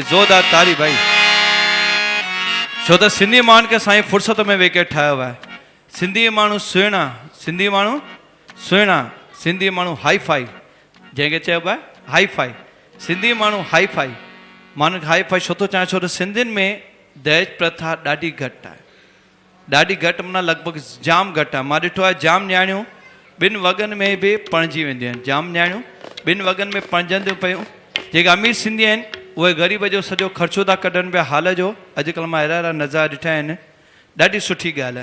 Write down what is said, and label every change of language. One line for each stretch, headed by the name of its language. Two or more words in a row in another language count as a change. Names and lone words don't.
Sindhi: ज़ोरदार तारी भाई, छो त सिंधी माण्हुनि खे साईं फ़ुर्सत में वेके ठाहियो आहे। सिंधी माण्हू सुहिणा, सिंधी माण्हू सुहिणा, सिंधी माण्हू हाई फाई, जंहिंखे चइबो आहे हाई फाई। सिंधी माण्हू हाई फाई, माण्हुनि खे हाई फाई छो थो चाहियां, छो त सिंधियुनि में दहेज प्रथा ॾाढी घटि आहे। ॾाढी घटि माना लॻभॻि जाम घटि आहे। मां ॾिठो आहे जाम न्याणियूं ॿिनि वॻनि में बि पणिजी वेंदियूं आहिनि। जाम न्याणियूं ॿिनि वॻनि में पणिजंदियूं पियूं। जेके अमीर सिंधी आहिनि उहे ग़रीब जो सॼो ख़र्चो था कढनि पिया हाल जो। अॼुकल्ह मां अहिड़ा अहिड़ा नज़ारा ॾिठा आहिनि, ॾाढी सुठी ॻाल्हि आहे।